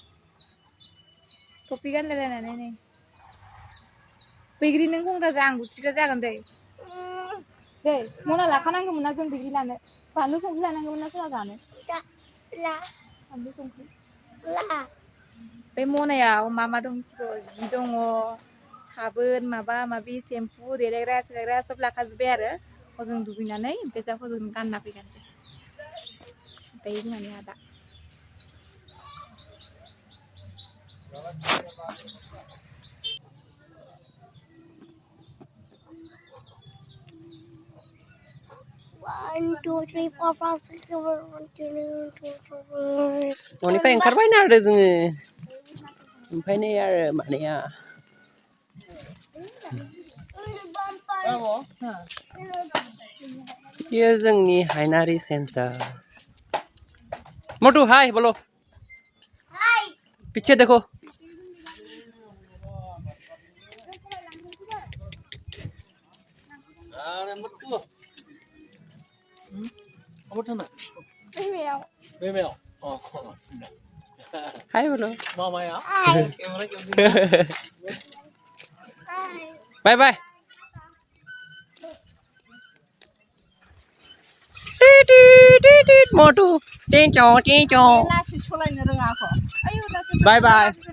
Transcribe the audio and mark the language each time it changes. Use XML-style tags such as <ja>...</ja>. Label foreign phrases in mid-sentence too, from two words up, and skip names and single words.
<brx>टपि गानलायलायनानै नै बैग्रि नों बुंग्रा जा आं गुथिग्रा जागोन दै मना लाखानांगौमोन ना जों बैग्रि लानो बानलु संख्रि लानांगौमोन ना सोरबा जानो बानलु संख्रि बे मनायाव मा दं मिथिगौ जि दङ साबोन माबा माबि सेम्पु देलायग्रा सेलायग्रा सब लाखाजोब्बाय आरो हजों दुगैनानै ओमफ्राय जा हजों गानना फैगानोसै ओमफ्राय जोंहानि आदा</brx> <en>One, two, three, four, five, six, seven, 1, 2, 3, 4, 5.</en> <brx>न'निफ्राय ओंखारबायना आरो जोङो ओमफ्राय नै आरो मानैया बेयो जोंनि हायनारि सेन्टार</brx> <hi>मोटू हाय बोलो पीछे देखो हाय बोलो</hi> <en>bye bye Motu Tencho bye bye</en>